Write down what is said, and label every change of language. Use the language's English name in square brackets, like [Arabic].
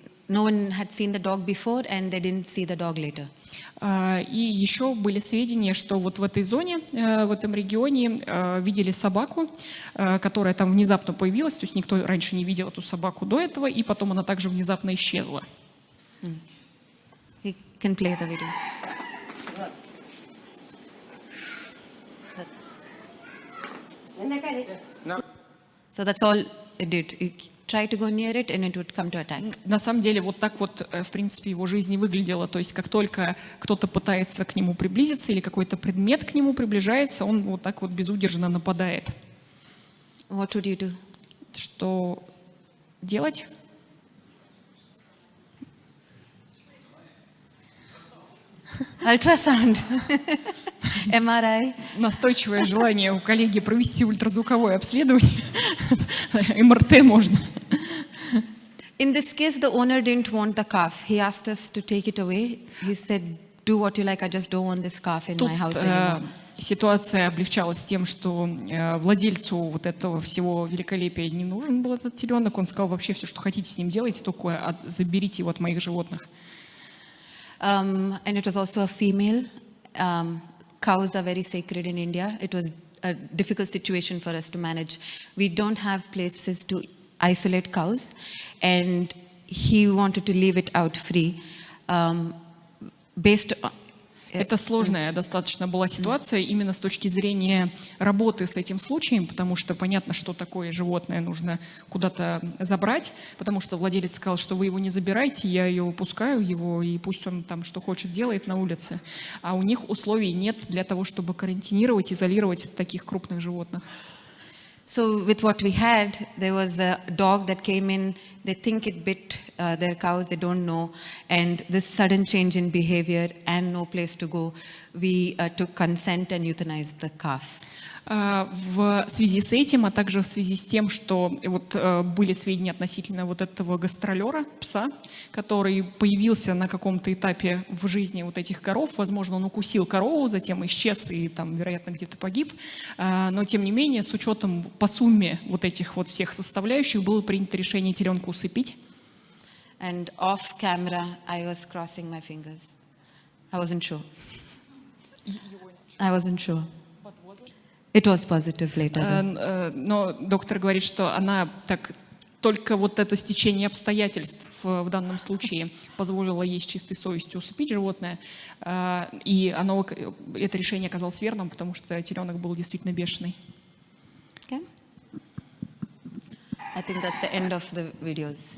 [English] No one had seen the dog before, and they didn't see the dog later. [Russian] И еще были сведения, что вот в этой зоне, в этом регионе видели собаку, которая там внезапно появилась, то есть никто раньше не видел эту собаку до этого, и потом она также внезапно исчезла. [English] You can play the video. So that's all it did. You try to go near it, and it would come to attack. [Russian] На самом деле вот так вот, в принципе, его жизнь и выглядела. То есть как только кто-то пытается к нему приблизиться или какой-то предмет к нему приближается, он вот так вот безудержно нападает. [English] What would you do? [Russian] Что делать? [English] Ultrasound, MRI. [Russian] Настойчивое желание у коллеги провести ультразвуковое обследование. МРТ можно. [English] In this case, the owner didn't want the calf. He asked us to take it away. He said, do what you like, I just don't want this calf in [Russian] Тут [English] my house anymore. [Russian] ситуация облегчалась тем, что владельцу вот этого всего великолепия не нужен был этот теленок. Он сказал, вообще все, что хотите с ним делайте, только заберите его от моих животных. [English] And it was also a female. Cows are very sacred in India. It was a difficult situation for us to manage. We don't have places to isolate cows, and he wanted to leave it out free. Based on, [Russian] Это сложная достаточно была ситуация именно с точки зрения работы с этим случаем, потому что понятно, что такое животное нужно куда-то забрать, потому что владелец сказал, что вы его не забирайте, я ее выпускаю, его, и пусть он там что хочет делает на улице. А у них условий нет для того, чтобы карантинировать, изолировать таких крупных животных. [English] So with what we had, there was a dog that came in. They think it bit their cows, they don't know. And this sudden change in behavior and no place to go, we took consent and euthanized the calf. [Russian] В связи с этим, а также в связи с тем, что вот были сведения относительно вот этого гастролера, пса, который появился на каком-то этапе в жизни вот этих коров, возможно, он укусил корову, затем исчез и там, вероятно, где-то погиб, но тем не менее, с учетом по сумме вот этих вот всех составляющих было принято решение теленка усыпить. [English] And off camera, I was crossing my fingers. I wasn't sure. I wasn't sure. It was positive later. [Russian] Но доктор говорит, что она так только вот это стечение обстоятельств в данном случае позволило ей с чистой совестью усыпить животное, и это решение оказалось верным, потому что теленок был действительно бешеный. [English] Okay. I think that's the end of the videos.